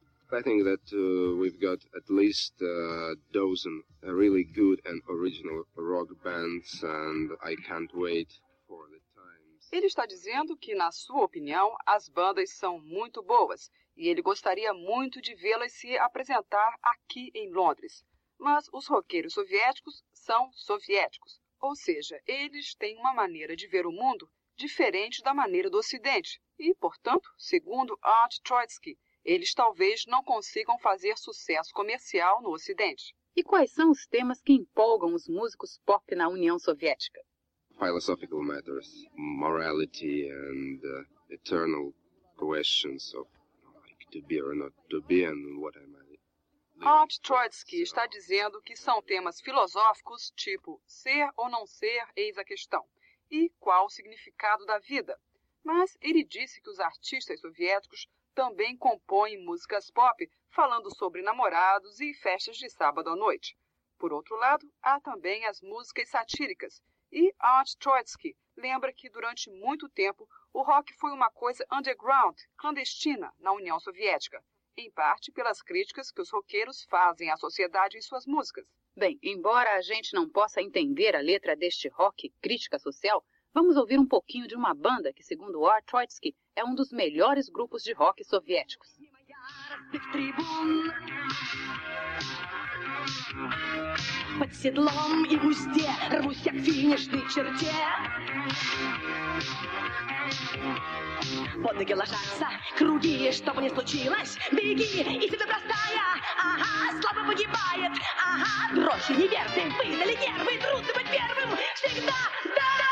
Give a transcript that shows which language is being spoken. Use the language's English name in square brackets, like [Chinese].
[English] I think that we've got at least a dozen really good and original rock bands and I can't wait for the times. [Portuguese] Ele está dizendo que, na sua opinião, as bandas são muito boas e ele gostaria muito de vê-las se apresentar aqui em Londres. Mas os roqueiros soviéticos são soviéticos, ou seja, eles têm uma maneira de ver o mundo diferente da maneira do Ocidente. E, portanto, segundo Art Troitsky, eles talvez não consigam fazer sucesso comercial no Ocidente. E quais são os temas que empolgam os músicos pop na União Soviética? [English] Philosophical matters, morality and eternal questions of like, to be or not to be and what am I. [Portuguese] Art Troitsky está dizendo que são temas filosóficos, tipo ser ou não ser, eis a questão, e qual o significado da vida. Mas ele disse que os artistas soviéticos também compõem músicas pop, falando sobre namorados e festas de sábado à noite. Por outro lado, há também as músicas satíricas. E Art Troitsky lembra que durante muito tempo o rock foi uma coisa underground, clandestina, na União Soviética, em parte pelas críticas que os roqueiros fazem à sociedade em suas músicas. Bem, embora a gente não possa entender a letra deste rock crítica social, vamos ouvir um pouquinho de uma banda que, segundo Art Troitsky, é um dos melhores grupos de rock soviéticos. [Russian] Под седлом и в узде рвусь я к финишной черте. Под ноги ложатся круги, что бы ни случилось, беги, истина простая, ага, слабо погибает, ага, дрожь неверный, выдали нервы, трудно быть первым всегда, да!